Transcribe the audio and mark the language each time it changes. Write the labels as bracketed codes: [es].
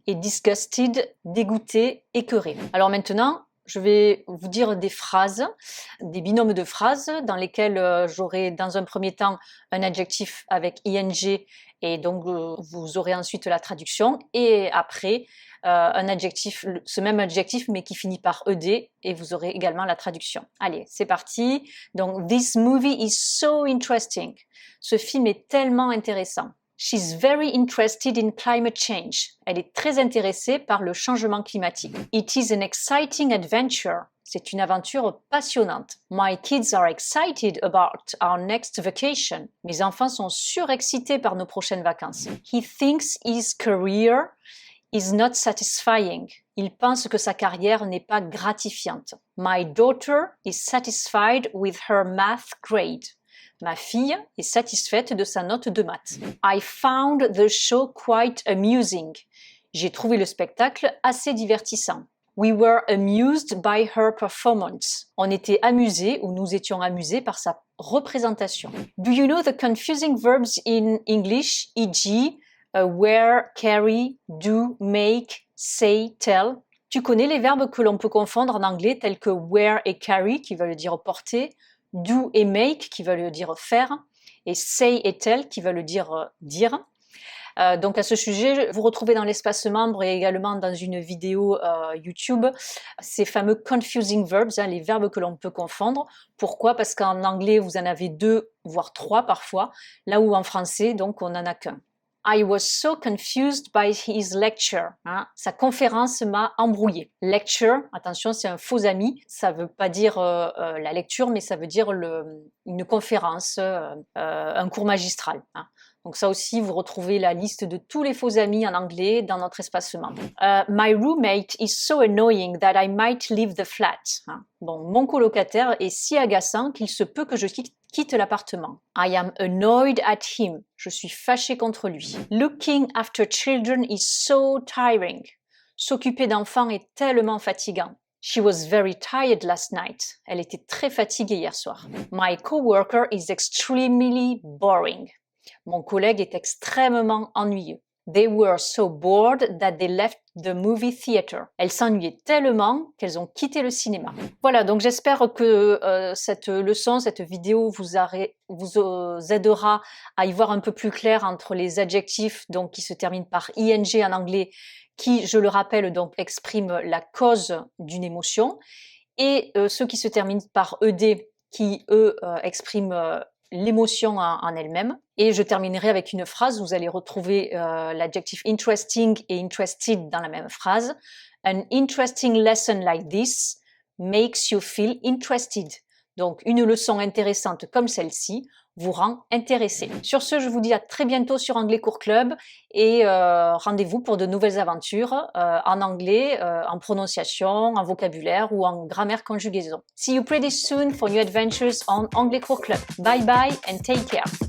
[fr] Et disgusted, dégoûté, écœuré. Alors maintenant, je vais vous dire des phrases, des binômes de phrases dans lesquels j'aurai dans un premier temps un adjectif avec ing et donc vous aurez ensuite la traduction et après un adjectif, ce même adjectif mais qui finit par ed et vous aurez également la traduction. Allez, c'est parti. [en] Donc, this movie is so interesting. [fr] Ce film est tellement intéressant. [en] She's very interested in climate change. [fr] Elle est très intéressée par le changement climatique. [en] It is an exciting adventure. [fr] C'est une aventure passionnante. [en] My kids are excited about our next vacation. [fr] Mes enfants sont surexcités par nos prochaines vacances. [en] He thinks his career is not satisfying. [fr] Il pense que sa carrière n'est pas gratifiante. [en] My daughter is satisfied with her math grade. [fr] Ma fille est satisfaite de sa note de maths. [en] I found the show quite amusing. [fr] J'ai trouvé le spectacle assez divertissant. [en] We were amused by her performance. [fr] On était amusés ou nous étions amusés par sa représentation. [en] Do you know the confusing verbs in English, e.g., wear, carry, do, make, say, tell? [fr] Tu connais les verbes que l'on peut confondre en anglais tels que wear et carry qui veulent dire porter, do et make qui veulent dire faire, et say et tell qui veulent dire dire. Donc à ce sujet, vous retrouvez dans l'espace membre et également dans une vidéo YouTube ces fameux confusing verbs, les verbes que l'on peut confondre. Pourquoi? Parce qu'en anglais, vous en avez 2, voire 3 parfois, là où en français, donc, on n'en a qu'un. [en] I was so confused by his lecture. [fr] Sa conférence m'a embrouillé. Lecture, attention, c'est un faux ami. Ça veut pas dire la lecture, mais ça veut dire une conférence, un cours magistral. Donc ça aussi, vous retrouvez la liste de tous les faux amis en anglais dans notre espace membre. [en] My roommate is so annoying that I might leave the flat. [fr] Bon, mon colocataire est si agaçant qu'il se peut que je quitte l'appartement. [en] I am annoyed at him. [fr] Je suis fâchée contre lui. [en] Looking after children is so tiring. [fr] S'occuper d'enfants est tellement fatigant. [en] She was very tired last night. [fr] Elle était très fatiguée hier soir. [en] My coworker is extremely boring. [fr] Mon collègue est extrêmement ennuyeux. [en] They were so bored that they left the movie theater. [fr] Elles s'ennuyaient tellement qu'elles ont quitté le cinéma. Voilà, donc j'espère que cette leçon, cette vidéo vous aidera à y voir un peu plus clair entre les adjectifs donc, qui se terminent par ing en anglais, qui, je le rappelle, donc expriment la cause d'une émotion, et ceux qui se terminent par ed, qui, eux, expriment l'émotion en elle-même. Et je terminerai avec une phrase, vous allez retrouver l'adjectif interesting et interested dans la même phrase. [en] An interesting lesson like this makes you feel interested. [fr] Donc une leçon intéressante comme celle-ci vous rend intéressé. Sur ce, je vous dis à très bientôt sur Anglais Cours Club et rendez-vous pour de nouvelles aventures en anglais, en prononciation, en vocabulaire ou en grammaire conjugaison. [en] See you pretty soon for new adventures on Anglais Cours Club. Bye bye and take care.